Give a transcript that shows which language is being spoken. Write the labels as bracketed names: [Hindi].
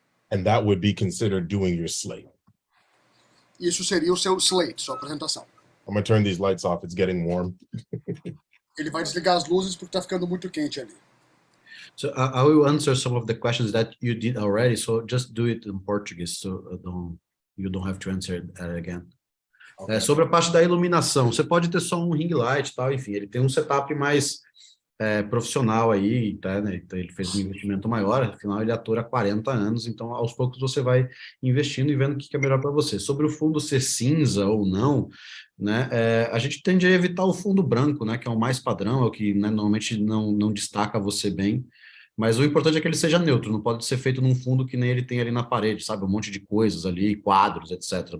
[English] And that would be considered doing your slate. [Portuguese] Isso seria o seu slate, sua apresentação. [English] I'm gonna turn these lights off. It's getting warm. [Portuguese] Ele vai desligar as luzes porque está ficando muito quente ali. [English] So I will answer some of the questions that you did already. So just do it in Portuguese, so you don't have to answer that again. Okay. [Portuguese] Sobre a parte da iluminação, você pode ter só um ring light, tal, enfim, ele tem um setup mais profissional aí, tá, né? Então, ele fez um investimento maior, afinal ele atua há 40 anos, então aos poucos você vai investindo e vendo o que é melhor para você. Sobre o fundo ser cinza ou não, né, a gente tende a evitar o fundo branco, né, que é o mais padrão, é o que, né, normalmente não destaca você bem, mas o importante é que ele seja neutro, não pode ser feito num fundo que nem ele tem ali na parede, sabe, um monte de coisas ali, quadros, etc.